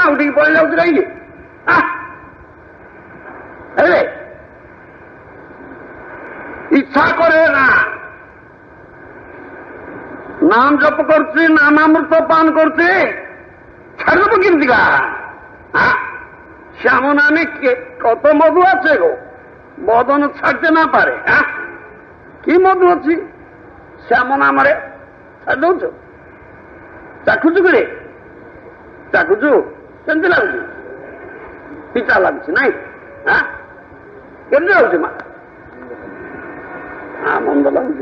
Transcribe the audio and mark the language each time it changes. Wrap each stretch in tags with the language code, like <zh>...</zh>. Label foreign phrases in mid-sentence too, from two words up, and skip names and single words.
<or>ଉଠିକି ପଳେଇ ଯାଉଛି କାହିଁକି? ଇଚ୍ଛା କରେ ନା? ନାମ ଜପ କରୁଛି, ନାମାମୃତ ପାନ କରୁଛି, ଛାଡ଼ିଦେବ କେମିତିକା?</or> <bn>শ্যাম নামে কত মধু আছে গো, বদন ছাড়তে না পারে।</bn> <or>କି ମଧୁ ଅଛି শ্যাମ ନାମରେ? ଛାଡ଼ି ଦଉଛ? ଚାଖୁଛୁ କିରେ? ଚାଖୁଛୁ? କେମିତି ଲାଗୁଛି? ପିତା ଲାଗୁଛି ନାଇଁ? କେମିତି ଲାଗୁଛି ମା? ମନ୍ଦ ଲାଗୁଛି?</or>